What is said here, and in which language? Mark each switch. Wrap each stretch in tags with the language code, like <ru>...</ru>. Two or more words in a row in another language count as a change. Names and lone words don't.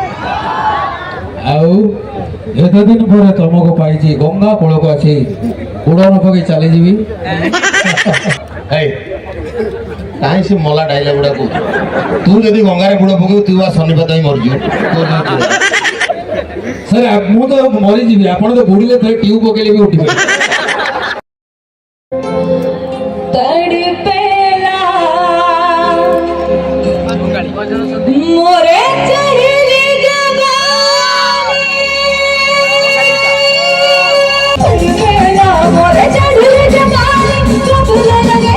<or>ଆଉ ଏତେ ଦିନ ପରେ ତମକୁ ପାଇଛି ଗଙ୍ଗା କୂଳକୁ ଆସି ବୁଡ଼ ନ ପକେଇ ଚାଲିଯିବି କାହିଁ ସେ ମଲା ଡାଇଲଗ ଗୁଡା କହୁଛୁ ତୁ ଯଦି ଗଙ୍ଗାରେ ବୁଡ଼ ପକେଇବୁ ତୁ ବା ଶନିପାତ ହିଁ ମରିଯିବୁ ସାର୍ ମୁଁ ତ ମରିଯିବି ଆପଣ ତ ବୁଡ଼ିଲେ ଥରେ ଟ୍ୟୁବ ପକେଇଲେ ବି ଉଠିବେ</or> <bho>तड़पेला मोरे चढ़ले जवानी तड़पेला मोरे चढ़ले जवानी चुपल लगे</bho>